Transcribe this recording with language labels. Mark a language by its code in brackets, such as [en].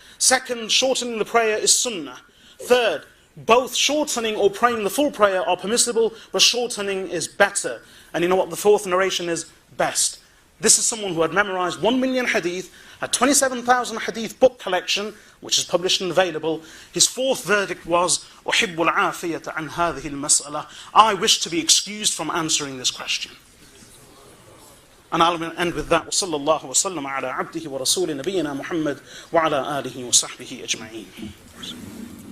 [en] 2nd, shortening the prayer is sunnah. 3rd, both shortening or praying the full prayer are permissible, but shortening is better. And you know what the 4th narration is? Best. This is someone who had memorized 1 million hadith, a 27,000 hadith book collection, which is published and available. His 4th verdict was, [ar] أُحِبُّ الْعَافِيَةَ عَنْ هَذِهِ الْمَسْأَلَةِ. [en] I wish to be excused from answering this question. And I'll end with that. [ar] وصلى الله وسلم على عبده ورسول نبينا محمد وعلى آله وصحبه أجمعين.